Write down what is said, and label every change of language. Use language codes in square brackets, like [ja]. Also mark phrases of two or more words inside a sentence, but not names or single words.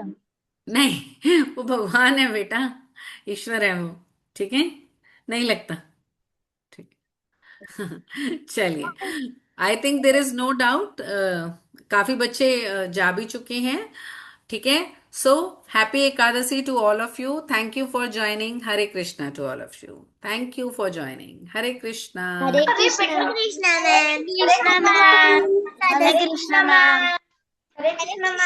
[hi] नहीं, वो भगवान है बेटा, ईश्वर है वो। ठीक है, नहीं लगता। ठीक। चलिए। [en] I think there is no doubt, [hi] काफी बच्चे जा भी चुके हैं। ठीक है। [en] so happy Ekadashi to all of you. Thank you for joining. Hare Krishna to all of you. Thank you for joining. Hare Krishna. हरे कृष्णा। हरे कृष्णा मैम। कृष्णा मैम। हरे राधे कृष्णा मैम। कृष्णा मैम।